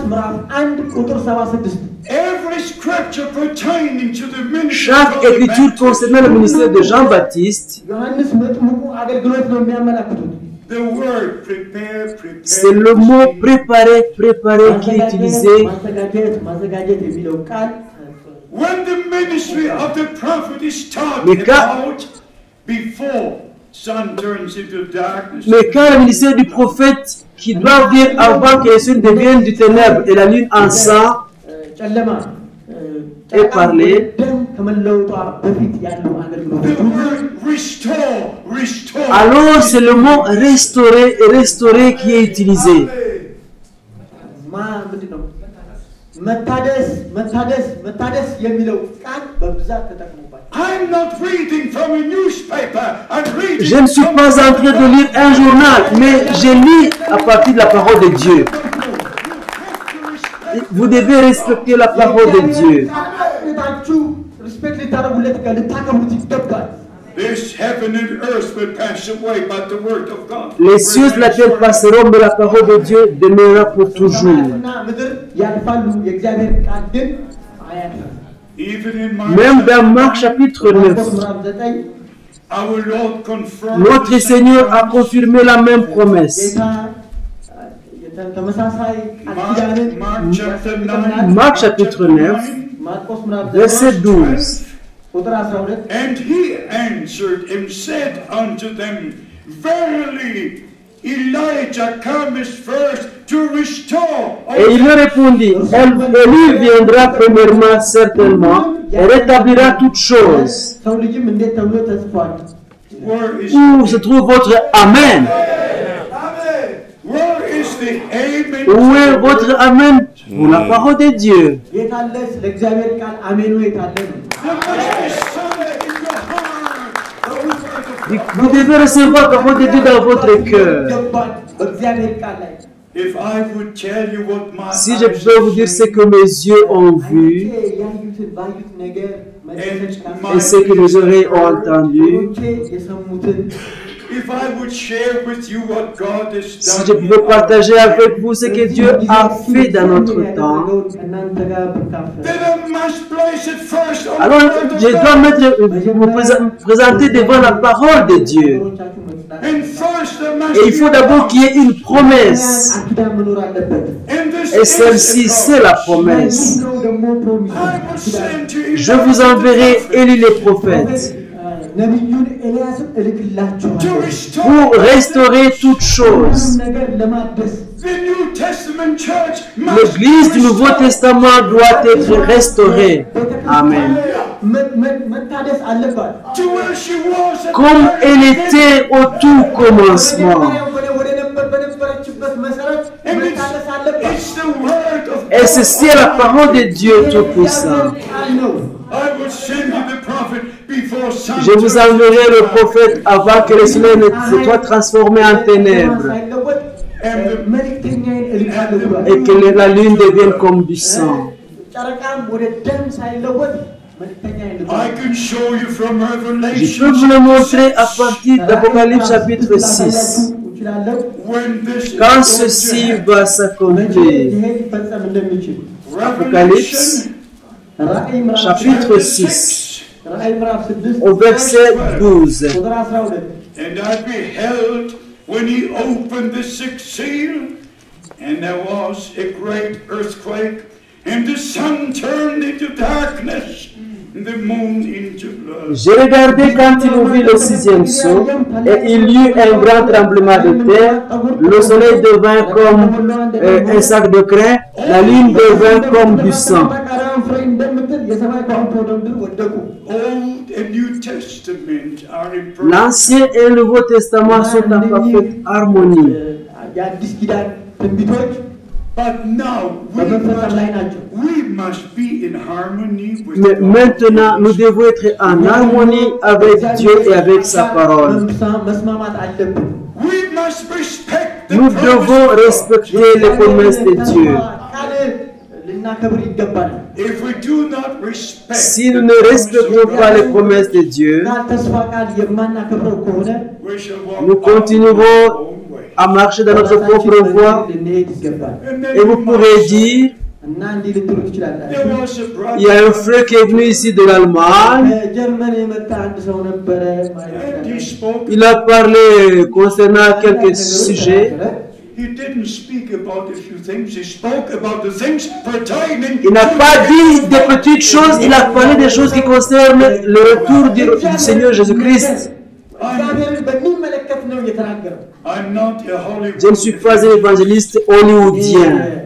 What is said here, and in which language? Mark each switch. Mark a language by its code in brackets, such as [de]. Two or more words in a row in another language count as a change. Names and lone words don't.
[fr] Chaque écriture concernant le ministère de Jean-Baptiste, c'est le mot préparer, préparer qui est utilisé. [en] ministry of the prophet is talking [fr] Mais quand- [en] about before sun turns into darkness. [fr] Mais quand le ministère du prophète qui doit venir avant que les cieux deviennent du ténèbre et la lune en sang [am] ጨለማ [fr] est parlé, [am] ደም ከመለወጧ በፊት ያለው አገልግሎት [en] The word restore, restore. [fr] alors c'est le mot restaurer et restaurer qui est utilisé. [am] ምንድን ነው መታደስ መታደስ መታደስ የሚለው ቃል በብዛት ተጠቅሞባል። [en] I'm not reading from a newspaper. I'm reading [fr] Je ne suis [en] from [fr] pas en train de lire un journal, mais je lis à partir de la parole de Dieu. Vous devez respecter la parole de Dieu. [am] ታችሁ ሪስፔክት ልታደርጉለት ልታከብሩት ይገባል። [en] this heaven and earth will pass away, but the word of God. [fr] Les cieux de la terre passeront, mais la parole de Dieu demeurera pour toujours. [am] ምድር ያልፋሉ የእግዚአብሔር ቃል ግን አያልፍም። [en] Even in [fr] Même [en] Mark, [fr] dans Marc chapitre 9, [en] our Lord confirmed [fr] notre Seigneur a confirmé la même promesse. [am] ተመሳሳይ ቃል ኪዳንን [fr] Marc chapitre 9, [am] ማርቆስ ምዕራፍ [fr] verset 12. [am] ቁጥር 12 [en] And he answered and said unto them, Verily, Elijah cometh first to restore. [fr] Et il leur répondit, Élie viendra premièrement certainement et rétablira toutes choses. [am] ሰው ልጅም እንዴት ተብሎ ተጽፏል? [en] Where is, [fr] Où se trouve votre Amen? [en] where is the amen? [fr] Où est votre Amen pour la parole de Dieu? [am] የታለ ስለ እግዚአብሔር ቃል አሜኑ የታለ ነው? [en] There must be something in your heart. [fr] Vous devez recevoir la parole de Dieu dans votre cœur. [am] ይገባል በእግዚአብሔር ቃል ላይ [en] If I would tell you what my [fr] Si je [en] eyes [fr] peux vous [en] have [fr] dire ce [en] seen, [fr] que mes yeux ont vu [am] ያዩትን ባዩት ነገር [fr] et ce que mes oreilles ont entendu, [am] የሰሙትን [en] if I would share with you what God has [fr] si je [en] done, [fr] pouvais partager avec vous ce que Dieu a fait dans notre temps, [am] ከእናንተ ጋር ብካፈል [en] then I must place it first on [fr] alors [en] the word of [fr] je dois [en] God. [fr] me présenter devant la parole de Dieu. [en] And first there must [fr] Et il faut d'abord qu'il y ait une promesse. [am] ኪዳን መኖር አለበት። [en] and this [fr] Et [en] is [fr] celle-ci, [en] the [fr] c'est la [en] promise. [fr] promesse. [am] ነው ደግሞ ፕሮሚስ [en] I will send to [fr] Je vous enverrai Élie le prophète [am] ነቢዩን ኤልያስን [en] to [am] እልክላችኋለሁ [en] restore [fr] pour restaurer toutes choses. [am] ሁሉም ነገር ለማደስ [en] the New Testament church must [fr] L'église du Nouveau Testament doit être restaurée. Amen. [am] መታደስ አለባት። [en] to where she was at [fr] Comme [en] the [fr] elle [en] very [fr] était au tout commencement. [am] ወደነበረችበት መሰረት መታደስ አለባት። [en] it's the word of [fr] Et ceci est la parole de Dieu Tout-Puissant. [am] ቃል ነው። [en] I will send you the prophet before sun [fr] Je vous [en] turns [fr] enverrai [en] into [fr] le [en] dark. [fr] prophète avant que le soleil ne se soit transformé en ténèbres [am] ሳይለወጥ መልእክተኛዬን እልካለሁ ብሏል። [fr] et que la lune devienne comme du sang. [am] ጨረቃም ወደ ደም ሳይለወጥ መልእክተኛዬን [en] I [am] ልኳል። [en] can show you from [fr] Je [en] Revelation [fr] peux vous le montrer à partir d'Apocalypse chapitre 6. [am] እችላለሁ [en] when this is [fr] Quand [en] going to [fr] ceci [en] happen. [fr] va [am] መቼ [fr] s'accomplir. [am] ይሄ ሊፈጸም እንደሚችል [fr] Apocalypse [am] ራእይ ምዕራፍ [fr] chapitre 6 [am] ራእይ ምዕራፍ 6 [fr] au verset 12. [am] ቁጥር 12 [en] And I beheld when he opened the sixth seal, and there was a great earthquake, and the sun turned into darkness, and the moon into blood. [fr] J'ai regardé quand il ouvrit le sixième sceau, et il y eut un grand tremblement de terre. Le soleil devint comme un sac de crin, la lune devint comme du sang. [en] Old and New Testament are in perfect. [fr] L'Ancien et le Nouveau Testament sont en parfaite harmonie. [am] የአዲስ ኪዳን ትንቢቶች [en] But now [am] በመፈጸም ላይ ናቸው። [en] we must be in harmony with [fr] Mais [en] God. [fr] maintenant, nous devons être en harmonie avec Dieu et avec sa parole. [am] መስማማት አለብን። [en] We must respect the [fr] Nous [en] promise [fr] devons [en] of God. [fr] respecter les promesses de Dieu. [am] ቃል ልናከብር ይገባናል። [en] If we do not respect [fr] Si nous ne respectons pas les promesses de Dieu, [am] ቃል ተስፋ ቃል የማናከብረው ከሆነ [en] we shall walk [fr] nous continuerons à marcher dans notre propre voie. [am] ልንሄድ ይገባል። [fr] Et vous pourrez dire, [am] እና እንዲህ ልትሉ ትችላላችሁ። [en] there was a brother [fr] il y a un frère qui est venu ici de l'Allemagne. [am] ከጀርመን የመጣ አንድ ሰው ነበረ ማለት [en] and he [am] ይችላል። [en] spoke [fr] Il a parlé concernant quelques sujets. Il n'a pas dit des petites choses, il a parlé des choses qui concernent le retour du Seigneur Jésus-Christ. Je ne suis pas un évangéliste hollywoodien.